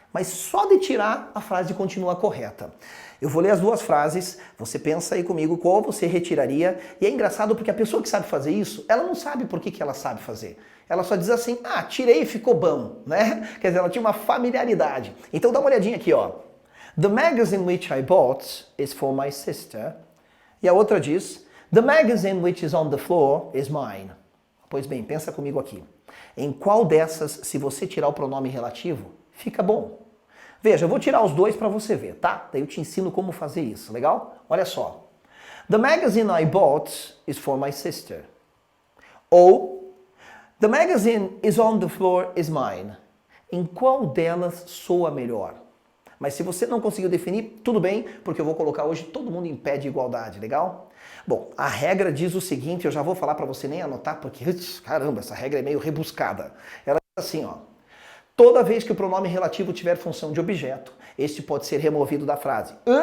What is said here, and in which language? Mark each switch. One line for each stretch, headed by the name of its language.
Portuguese: Mas só de tirar, a frase continua correta. Eu vou ler as duas frases, você pensa aí comigo qual você retiraria, e é engraçado porque a pessoa que sabe fazer isso, ela não sabe por que ela sabe fazer. Ela só diz assim, ah, tirei e ficou bom, né? Quer dizer, ela tinha uma familiaridade. Então dá uma olhadinha aqui, ó.
English: The magazine which I bought is for my sister.
Portuguese: E a outra diz,
English: the magazine which is on the floor is mine.
Portuguese: Pois bem, pensa comigo aqui. Em qual dessas, se você tirar o pronome relativo, fica bom? Veja, eu vou tirar os dois para você ver, tá? Daí eu te ensino como fazer isso, legal? Olha só.
English: The magazine I bought is for my sister. Ou, the magazine is on the floor is mine.
Portuguese: Em qual delas soa melhor? Mas se você não conseguiu definir, tudo bem, porque eu vou colocar hoje todo mundo em pé de igualdade, legal? Bom, a regra diz o seguinte, eu já vou falar para você nem anotar, porque, caramba, essa regra é meio rebuscada. Ela diz assim, ó. Toda vez que o pronome relativo tiver função de objeto, este pode ser removido da frase.